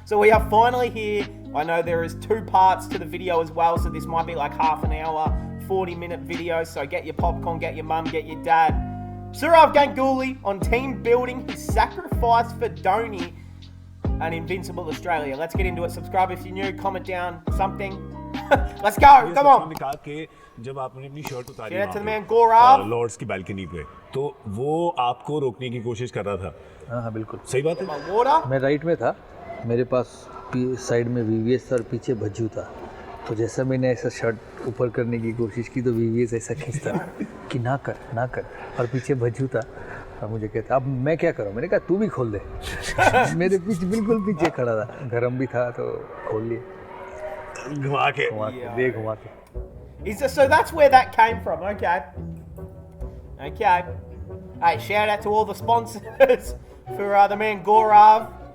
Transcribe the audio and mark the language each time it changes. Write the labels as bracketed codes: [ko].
[en] So we are finally here. I know there is 2 parts to the video as well, so this might be like half an hour, 40-minute video. So get your popcorn, get your mum, get your dad. Sourav Ganguly on team building, his sacrifice for Dhoni and Invincible Australia. Let's get into it. Subscribe if you're new, comment down something. Let's go, come on. [hi] जब आपने अपनी shirt उतारी [en] Shout out to the man Gaurav. [hi] Lord's की balcony पे, तो वो आपको रोकने की कोशिश कर रहा था। हाँ बिल्कुल सही बात है। [en] Water. [hi] मैं राइट में था, मेरे पास साइड में वीवीएस था और पीछे भज्जू था। तो जैसा मैंने ऐसा शर्ट ऊपर करने की कोशिश की तो वीवीएस ऐसा खींचता कि ना कर, और पीछे भज्जू था और मुझे कहता अब मैं क्या करूँ। मैंने कहा तू भी खोल दे। मेरे पीछे बिल्कुल पीछे खड़ा था, गरम भी था तो खोल लिए घुमा के घुमा के। [en] So that's where that came from. Okay. Hey, shout out to all the sponsors for the man Gaurav.